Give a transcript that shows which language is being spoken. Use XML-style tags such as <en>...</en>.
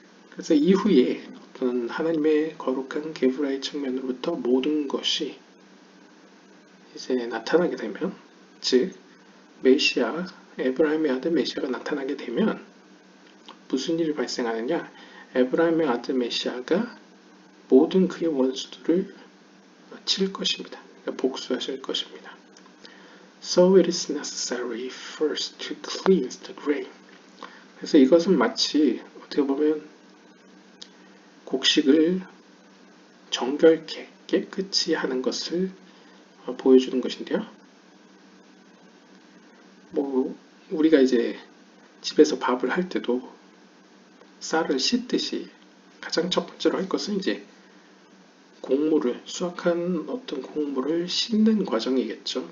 <ko>그래서 이후에 어떤 하나님의 거룩한 게브라의 측면으로부터 모든 것이 이제 나타나게 되면, 즉 메시아, 에브라임의 아들 메시아가 나타나게 되면 무슨 일이 발생하느냐? 에브라임의 아들 메시아가 모든 그의 원수들을 칠 것입니다. 그러니까 복수하실 것입니다.</ko> <en>So it is necessary first to cleanse the grain.</en> <ko>그래서 이것은 마치 어떻게 보면 곡식을 정결케 깨끗이 하는 것을 보여주는 것인데요. 뭐 우리가 이제 집에서 밥을 할 때도 쌀을 씻듯이 가장 첫 번째로 할 것은 이제 곡물을 수확한 어떤 곡물을 씻는 과정이겠죠.</ko>